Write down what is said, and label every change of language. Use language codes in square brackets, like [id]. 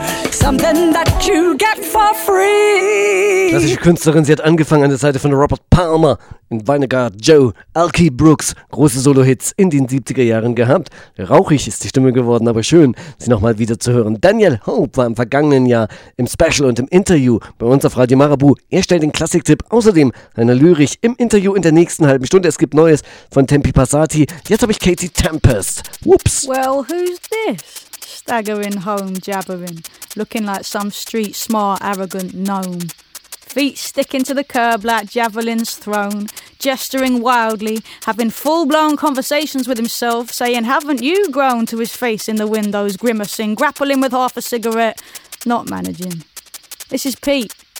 [en] Something that you get for free. [de] Das britische Künstlerin. Sie hat angefangen an der Seite von Robert Palmer, in Vinegar Joe, Alki Brooks. Große Solo-Hits in den 70er Jahren gehabt. Rauchig ist die Stimme geworden, aber schön, sie nochmal wieder zu hören. Danielle Hope war im vergangenen Jahr im Special und im Interview bei uns auf Radio Marabu. Er stellt den Klassik-Tipp, außerdem eine Lyrik im Interview in der nächsten halben Stunde. Es gibt Neues von Tempi Passati. Jetzt habe ich Katie Tempest. [en] Whoops. Well, who's this? Staggering home, jabbering, looking like some street smart, arrogant gnome. Feet sticking to the curb like javelins thrown, gesturing wildly, having full-blown conversations with himself, saying, haven't you grown, to his face in the windows, grimacing, grappling with half a cigarette, not managing. This is Pete.